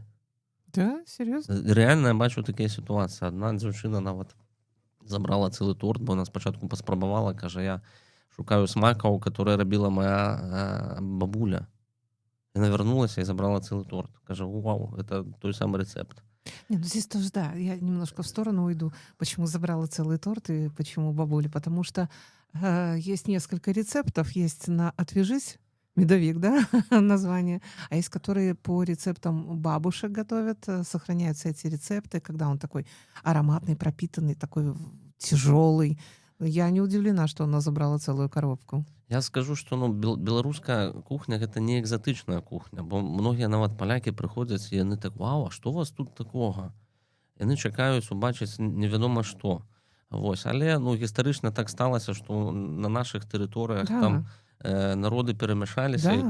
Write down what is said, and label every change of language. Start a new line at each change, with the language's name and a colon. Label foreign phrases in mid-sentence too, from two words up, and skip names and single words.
Russian: Да, серьезно?
Belarusian: Реально я бачу такія сітуацыі. Адна дзяўчына нават забрала цэлы торт, бо она спачатку паспрабавала, кажа, я шукаю смакаў, которые рабіла моя бабуля. Яна вярнулася і забрала цэлы торт. Кажа, вау, это той самы рэцэпт.
Russian: Не, ну здесь тоже, да, я немножко в сторону уйду. Почему забрала целый торт и почему бабуля? Потому что есть несколько рецептов. Есть на «Отвяжись», медовик, да, название, а есть которые по рецептам бабушек готовят, сохраняются эти рецепты, когда он такой ароматный, пропитанный, такой тяжелый. Я не удивлена, что она забрала целую коробку.
Belarusian: Я скажу, што ну беларуская кухня гэта не экзатычная кухня, бо многія нават палякі прыходзяць і яны так: «Вау, а што у вас тут такога?» Яны чакаюць убачыць невядома што. Вось, але ну гістарычна так сталася, што на нашых тэрыторыях Да, там народы перамяшаліся і